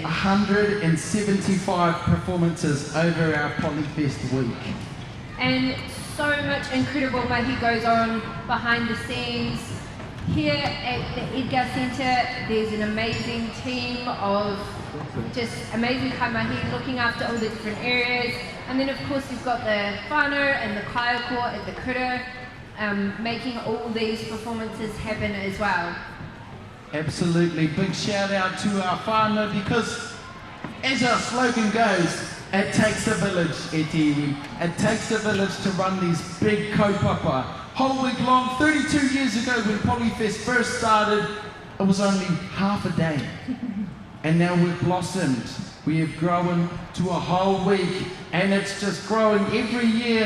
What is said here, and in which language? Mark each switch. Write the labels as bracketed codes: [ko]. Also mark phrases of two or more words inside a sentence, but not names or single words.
[en] 175 performances over our Polyfest week. And so much incredible mahi goes on behind the scenes. Here at the Edgar Centre, there's an amazing team of just amazing [mi] kai mahi [en] looking after all the different areas. And then of course you've got the whānau and the kaiako at the kura, making all these performances happen as well. Absolutely, big shout out to our whānau because as our slogan goes, it takes a village, e tiwi. It takes a village to run these big kaupapa. Whole week long, 32 years ago when Polyfest first started, it was only half a day. And now we've blossomed. We have grown to a whole week and it's just growing every year.